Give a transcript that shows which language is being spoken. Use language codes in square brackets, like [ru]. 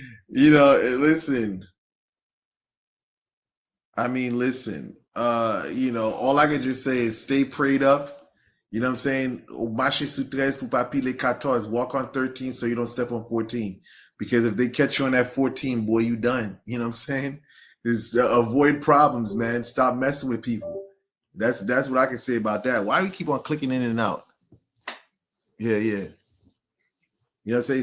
[en] Listen. I mean, listen. All I can just say is stay prayed up. You know what I'm saying? [fr] Marcher sur 13 pour pas piler 14. [en] Walk on 13 so you don't step on 14. Because if they catch you on that 14, boy, you done. You know what I'm saying? Avoid problems, man. Stop messing with people. That's what I can say about that. Why do we keep on clicking in and out? Yeah. You know what I'm saying?